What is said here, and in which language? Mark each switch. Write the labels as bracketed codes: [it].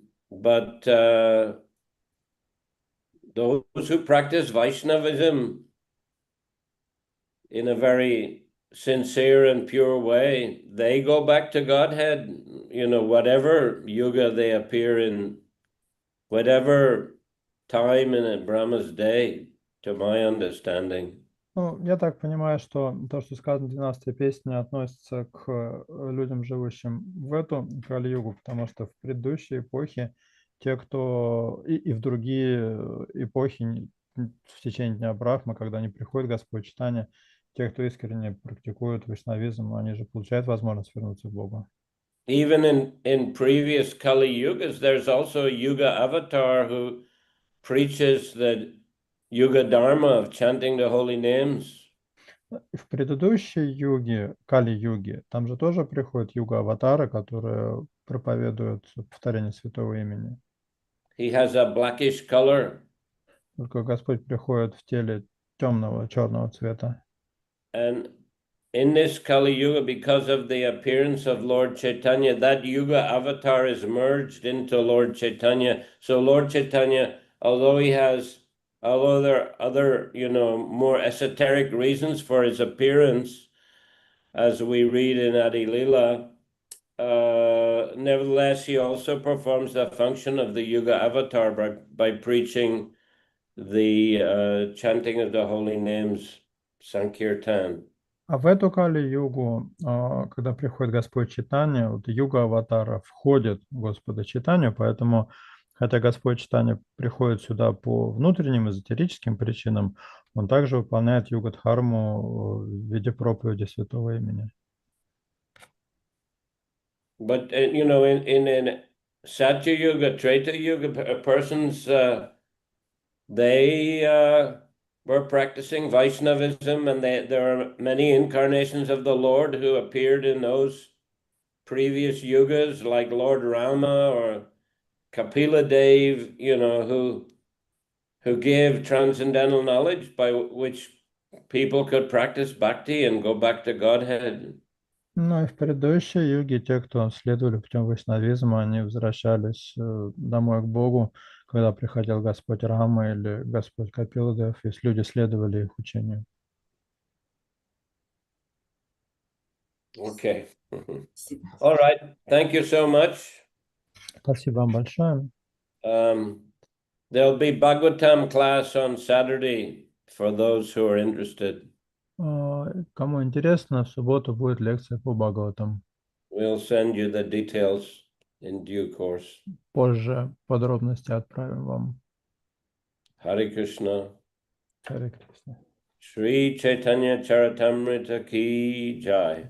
[en] But those who practice Vaishnavism in a very sincere and pure way, they go back to Godhead, whatever yuga they appear in, whatever time in a Brahma's day, to my understanding. [ru] Ну, я так понимаю, что то, что сказано в 12-й песне, относится к людям, живущим в эту Кали-югу, потому что в предыдущей эпохе те, кто и в другие эпохи в течение дня Брахмы, когда не приходит Господь Чайтанья, те, кто искренне практикуют вайшнавизм, они же получают возможность вернуться к Богу. [en] Even in previous Kali Yugas, there's also a Yuga avatar who preaches the Yuga Dharma of chanting the holy names. [ru] В предыдущей юге, Кали-юге, там же тоже приходят юга-аватары, которые проповедуют повторение святого имени. [en] He has a blackish color. [ru] Только Господь приходит в теле темного, черного цвета. [en] And in this Kali Yuga, because of the appearance of Lord Chaitanya, that Yuga avatar is merged into Lord Chaitanya. So Lord Chaitanya, although there are other, more esoteric reasons for his appearance, as we read in Adi Lila, nevertheless, he also performs the function of the Yuga avatar by preaching the chanting of the holy names, Sankirtan. [ru] А в эту Кали-югу, когда приходит Господь Чайтанья, вот юга аватара входит в Господа Чайтанью, поэтому, хотя Господь Чайтанья приходит сюда по внутренним эзотерическим причинам, он также выполняет юга-дхарму в виде проповеди святого имени. [en] But in Satya Yuga, Treta Yuga, persons they were practicing Vaishnavism, and there are many incarnations of the Lord who appeared in those previous yugas, like Lord Rama or Kapila Dev, who gave transcendental knowledge by which people could practice bhakti and go back to Godhead. [ru] Ну и в предыдущей юге те, кто следовали путем вайшнавизма, они возвращались домой к Богу, когда приходил Господь Рама или Господь Капиладев, если люди следовали их учению. [en] Okay. [ru] Спасибо. [en] All right. Thank you so much. [ru] Спасибо вам большое. [en] There'll be Bhagavatam class on Saturday for those who are interested. [ru] Кому интересно, в субботу будет лекция по Бхагаватам. [en] We'll send you the details in due course. [ru] Позже подробности отправим вам. [en] Hare Krishna. [ru] Харе Кришна. [hi] Shri Chайтанья Чаритамрита ki jai.